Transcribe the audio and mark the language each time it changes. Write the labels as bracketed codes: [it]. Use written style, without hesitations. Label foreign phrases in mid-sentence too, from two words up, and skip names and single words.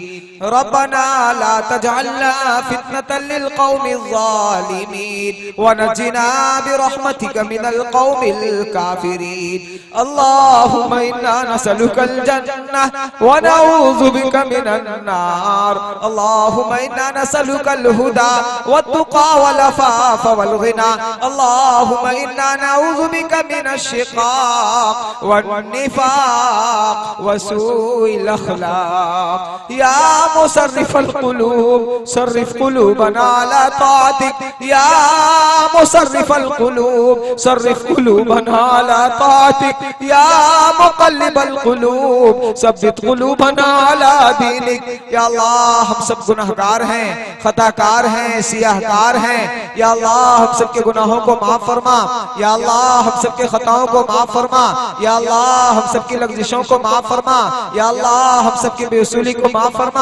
[ar] ربنا لا تجعلنا فتنة للقوم الظالمين ونجنا برحمتك من القوم الكافرين. اللهم إنا نسألك الجنة ونعوذ بك من النار. اللهم إنا نسألك الهدى والتقى والعفاف والغنى. اللهم إنا نعوذ بك من الشقاق والنفاق وسوء الأخلاق. يا مصرف القلوب صرف قلوبنا على طاعتك. يا مصرف القلوب صرف قلوبنا على طاعتك. يا مقلب القلوب ثبت قلوبنا على دينك. [ur] یا اللہ ہم سب گناہگار ہیں، خطاکار ہیں، سیاہکار ہیں. یا اللہ ہم سب کے گناہوں کو معاف فرما۔ یا اللہ ہم سب کے خطاؤں کو معاف فرما. یا اللہ ہم سب کی لغزشوں کو معاف فرما۔ یا اللہ ہم سب کی بے اصولی کو معاف فرما.